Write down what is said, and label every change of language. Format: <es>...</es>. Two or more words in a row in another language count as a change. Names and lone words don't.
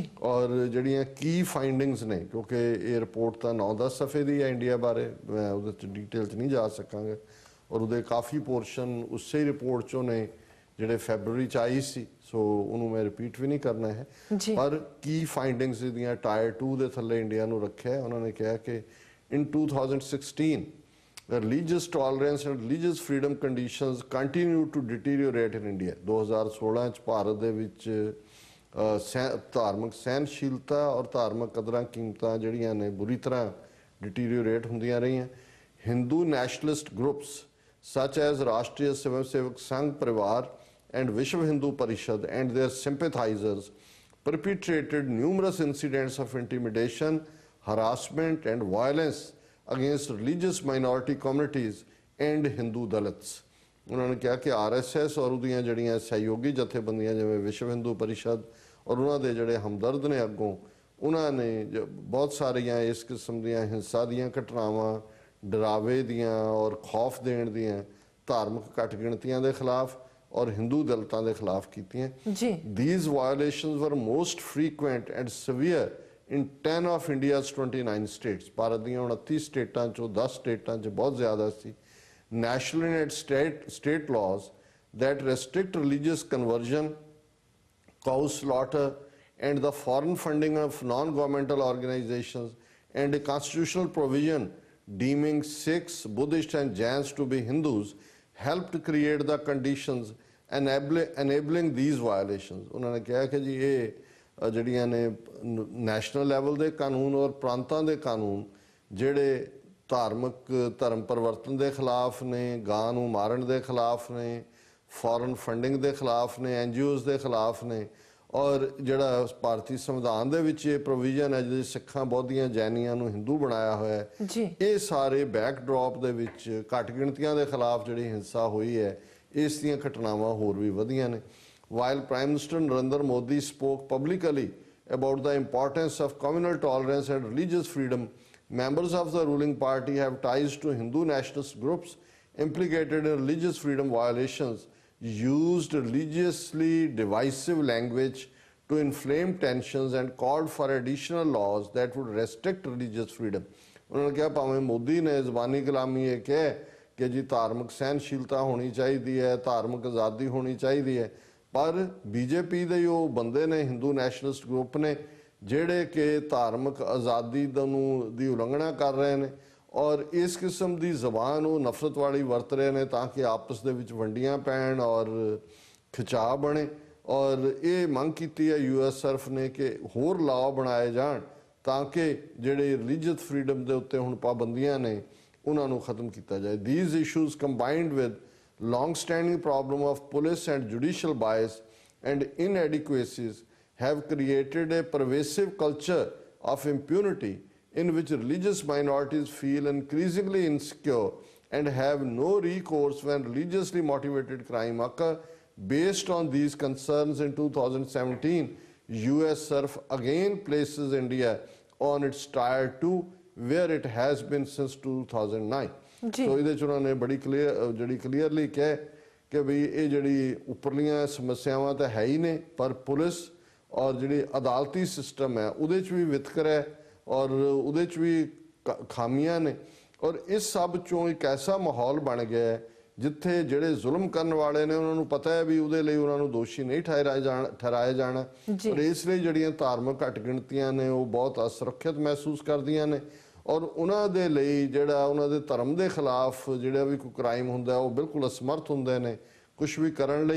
<pa>ਔਰ ਜਿਹੜੀਆਂ</pa> <en>key findings</en> <pa>ਨੇ, ਕਿਉਂਕਿ ਇਹ ਰਿਪੋਰਟ ਤਾਂ 9-10 ਸਫ਼ੇ ਦੀ ਹੈ ਇੰਡੀਆ ਬਾਰੇ, ਮੈਂ ਉਹਦੇ 'ਚ ਡੀਟੇਲ 'ਚ ਨਹੀਂ ਜਾ ਸਕਾਂਗਾ, ਔਰ ਉਹਦੇ ਕਾਫੀ ਪੋਰਸ਼ਨ ਉਸੇ ਰਿਪੋਰਟ 'ਚੋਂ ਨੇ ਜਿਹੜੇ ਫੈਬਰਵਰੀ 'ਚ ਆਈ ਸੀ, ਸੋ ਉਹਨੂੰ ਮੈਂ ਰਿਪੀਟ ਵੀ ਨਹੀਂ ਕਰਨਾ ਹੈ। ਪਰ</pa> <en>key findings</en> <pa>ਦੀਆਂ ਟਾਇਰ 2 ਦੇ ਥੱਲੇ ਇੰਡੀਆ ਨੂੰ ਰੱਖਿਆ। ਉਹਨਾਂ ਨੇ ਕਿਹਾ ਕਿ</pa> <en>ਇਨ 2016 religious tolerance and religious freedom conditions continue to deteriorate in India।</en> <pa>2016 ਚ ਭਾਰਤ ਦੇ ਵਿੱਚ ਧਾਰਮਿਕ ਸਹਿਨਸ਼ੀਲਤਾ ਔਰ ਧਾਰਮਿਕ ਕਦਰਾਂ ਕੀਮਤਾਂ ਜਿਹੜੀਆਂ ਨੇ ਬੁਰੀ ਤਰ੍ਹਾਂ ਡਿਟੀਰੀਓਰੇਟ ਹੁੰਦੀਆਂ ਰਹੀਆਂ।</pa> <en>Hindu nationalist groups such as ਰਾਸ਼ਟਰੀ ਸਵੈਮ ਸੇਵਕ ਸੰਘ ਪਰਿਵਾਰ and Vishwa Hindu Parishad and their sympathizers perpetrated numerous incidents of intimidation, harassment and violence against religious minority communities and Hindu Dalits।</en> <pa>ਉਹਨਾਂ ਨੇ ਕਿਹਾ ਕਿ RSS ਔਰ ਉਹਦੀਆਂ ਜਿਹੜੀਆਂ ਸਹਿਯੋਗੀ ਜਥੇਬੰਦੀਆਂ ਜਿਵੇਂ ਵਿਸ਼ਵ ਹਿੰਦੂ ਪਰਿਸ਼ਦ ਔਰ ਉਹਨਾਂ ਦੇ ਜਿਹੜੇ ਹਮਦਰਦ ਨੇ ਅੱਗੋਂ, ਉਹਨਾਂ ਨੇ ਬਹੁਤ ਸਾਰੀਆਂ ਇਸ ਕਿਸਮ ਦੀਆਂ ਹਿੰਸਾ ਦੀਆਂ ਘਟਨਾਵਾਂ, ਡਰਾਵੇ ਦੀਆਂ ਔਰ ਖੌਫ ਦੇਣ ਦੀਆਂ ਧਾਰਮਿਕ ਘੱਟ ਗਿਣਤੀਆਂ ਦੇ ਖਿਲਾਫ ਔਰ ਹਿੰਦੂ ਦਲਿਤਾਂ ਦੇ ਖਿਲਾਫ ਕੀਤੀਆਂ ਜੀ।</pa> <en>These violations were most frequent and severe in 10 of India's 29 states।</en> <pa>ਭਾਰਤ ਦੀਆਂ 29 ਸਟੇਟਾਂ ਚੋਂ 10 ਸਟੇਟਾਂ 'ਚ ਬਹੁਤ ਜ਼ਿਆਦਾ ਸੀ।</pa> <en>National and state laws that restrict religious conversion, cow slaughter and the foreign funding of non-governmental organizations, and a constitutional provision deeming Sikhs, Buddhists and Jains to be Hindus helped create the conditions enabling these violations।</en> <pa>ਉਹਨਾਂ ਨੇ ਕਿਹਾ ਕਿ ਜੀ ਇਹ ਜਿਹੜੀਆਂ ਨੇ</pa> <en>national level</en> <pa>ਦੇ ਕਾਨੂੰਨ ਔਰ ਪ੍ਰਾਂਤਾਂ ਦੇ ਕਾਨੂੰਨ ਜਿਹੜੇ ਧਾਰਮਿਕ ਧਰਮ ਪਰਿਵਰਤਨ ਦੇ ਖਿਲਾਫ ਨੇ, ਗਾਂ ਨੂੰ ਮਾਰਨ ਦੇ ਖਿਲਾਫ ਨੇ,</pa> <en>foreign funding</en> <pa>ਦੇ ਖਿਲਾਫ ਨੇ, NGOs ਦੇ ਖਿਲਾਫ ਨੇ, ਔਰ ਜਿਹੜਾ ਭਾਰਤੀ ਸੰਵਿਧਾਨ ਦੇ ਵਿੱਚ ਇਹ ਪ੍ਰੋਵੀਜ਼ਨ ਹੈ ਜਿਹਦੇ ਸਿੱਖਾਂ, ਬੌਧੀਆਂ, ਜੈਨੀਆਂ ਨੂੰ ਹਿੰਦੂ ਬਣਾਇਆ ਹੋਇਆ ਹੈ, ਇਹ ਸਾਰੇ ਬੈਕਡ੍ਰੌਪ ਦੇ ਵਿੱਚ ਘੱਟ ਗਿਣਤੀਆਂ ਦੇ ਖਿਲਾਫ ਜਿਹੜੀ ਹਿੰਸਾ ਹੋਈ ਹੈ, ਇਸ ਦੀਆਂ ਘਟਨਾਵਾਂ ਹੋਰ ਵੀ ਵਧੀਆਂ ਨੇ।</pa> <en>While Prime Minister Narendra Modi spoke publicly about the importance of communal tolerance and religious freedom, members of the ruling party have ties to Hindu nationalist groups implicated in religious freedom violations, used religiously divisive language to inflame tensions and called for additional laws that would restrict religious freedom।</en> <pa>ਉਹਨਾਂ ਨੇ ਕਿਹਾ ਭਾਵੇਂ ਮੋਦੀ ਨੇ ਜ਼ਬਾਨੀ ਗੁਲਾਮੀ ਇਹ ਕਿਹਾ ਕਿ ਜੀ ਧਾਰਮਿਕ ਸਹਿਨਸ਼ੀਲਤਾ ਹੋਣੀ ਚਾਹੀਦੀ ਹੈ, ਧਾਰਮਿਕ ਆਜ਼ਾਦੀ ਹੋਣੀ ਚਾਹੀਦੀ ਹੈ, ਪਰ BJP ਦੇ ਉਹ ਬੰਦੇ ਨੇ,</pa> <en>Hindu nationalist group</en> <pa>ਨੇ, ਜਿਹੜੇ ਕਿ ਧਾਰਮਿਕ ਆਜ਼ਾਦੀ ਦੀ ਉਲੰਘਣਾ ਕਰ ਰਹੇ ਨੇ ਔਰ ਇਸ ਕਿਸਮ ਦੀ ਜ਼ਬਾਨ ਉਹ ਨਫ਼ਰਤ ਵਾਲੀ ਵਰਤ ਰਹੇ ਨੇ ਤਾਂ ਕਿ ਆਪਸ ਦੇ ਵਿੱਚ ਵੰਡੀਆਂ ਪੈਣ ਔਰ ਖਿਚਾਅ ਬਣੇ। ਔਰ ਇਹ ਮੰਗ ਕੀਤੀ ਹੈ USCIRF ਨੇ ਕਿ ਹੋਰ ਲਾਅ ਬਣਾਏ ਜਾਣ ਤਾਂ ਕਿ ਜਿਹੜੇ</pa> <en>religious freedom</en> <pa>ਦੇ ਉੱਤੇ ਹੁਣ ਪਾਬੰਦੀਆਂ ਨੇ ਉਹਨਾਂ ਨੂੰ ਖਤਮ ਕੀਤਾ ਜਾਏ।</pa> <en>These issues combined with long-standing problem of police and judicial bias and inadequacies have created a pervasive culture of impunity in which religious minorities feel increasingly insecure and have no recourse when religiously motivated crime occur. Based on these concerns, in 2017, USCIRF again places India on its tier 2, where it has been since 2009.</en> <pa>So ਇਹਦੇ ਚ ਉਹਨਾਂ ਨੇ ਬੜੀ ਕਲੀਅਰਲੀ ਕਿਹਾ ਕਿ ਵੀ ਇਹ ਜਿਹੜੀ ਉੱਪਰਲੀਆਂ ਸਮੱਸਿਆਵਾਂ ਤਾਂ ਹੈ ਹੀ ਨੇ, ਪਰ ਪੁਲਿਸ ਔਰ ਜਿਹੜੀ ਅਦਾਲਤੀ ਸਿਸਟਮ ਹੈ ਉਹਦੇ ਚ ਵੀ ਵਿਤਕਰਾ ਹੈ ਔਰ ਉਹਦੇ ਚ ਵੀ ਖਾਮੀਆਂ ਨੇ। ਔਰ ਇਸ ਸਭ ਚੋਂ ਇੱਕ ਐਸਾ ਮਾਹੌਲ ਬਣ ਗਿਆ ਹੈ ਜਿੱਥੇ ਜਿਹੜੇ ਜ਼ੁਲਮ ਕਰਨ ਵਾਲੇ ਨੇ ਉਹਨਾਂ ਨੂੰ ਪਤਾ ਹੈ ਵੀ ਉਹਦੇ ਲਈ ਉਹਨਾਂ ਨੂੰ ਦੋਸ਼ੀ ਨਹੀਂ ਠਹਿਰਾਇਆ ਜਾਣਾ, ਔਰ ਇਸ ਲਈ ਜਿਹੜੀਆਂ ਧਾਰਮਿਕ ਘੱਟ ਗਿਣਤੀਆਂ ਨੇ ਉਹ ਬਹੁਤ ਅਸੁਰੱਖਿਅਤ ਮਹਿਸੂਸ ਕਰਦੀਆਂ ਨੇ ਔਰ ਉਹਨਾਂ ਦੇ ਲਈ ਜਿਹੜਾ ਉਹਨਾਂ ਦੇ ਧਰਮ ਦੇ ਖਿਲਾਫ ਜਿਹੜਾ ਵੀ ਕੋਈ ਕ੍ਰਾਈਮ ਹੁੰਦਾ ਉਹ ਬਿਲਕੁਲ ਅਸਮਰਥ ਹੁੰਦੇ ਨੇ ਕੁਝ ਵੀ ਕਰਨ ਲਈ।</pa>